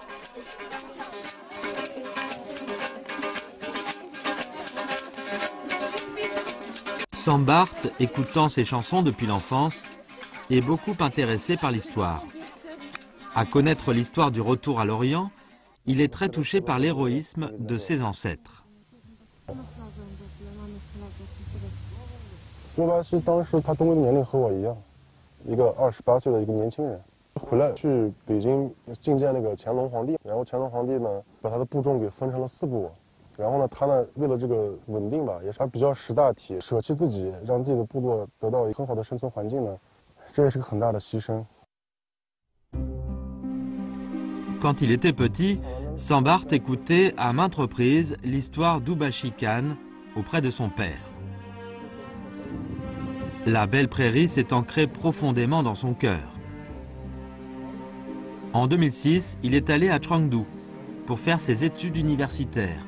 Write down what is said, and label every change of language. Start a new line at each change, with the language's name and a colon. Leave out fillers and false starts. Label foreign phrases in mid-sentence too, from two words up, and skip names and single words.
French: Sambart, écoutant ces chansons depuis l'enfance, est beaucoup intéressé par l'histoire. À connaître l'histoire du retour à l'Orient, il est très touché par l'héroïsme de ses ancêtres.
Chinese: 朱巴西当时他登陆的年龄和我一样，一个28岁的一个年轻人，回来去北京觐见那个乾隆皇帝，然后乾隆皇帝呢把他的部众给分成了4部，然后呢他呢为了这个稳定吧，也是他比较识大体，舍弃自己，让自己的部落得到很好的生存环境呢，这也是个很大的牺牲。
French: Quand il était petit, Sambart écoutait à maintes reprises l'histoire d'Ubashi Khan auprès de son père. La belle prairie s'est ancrée profondément dans son cœur. En 2006, il est allé à Chengdu pour faire ses études universitaires.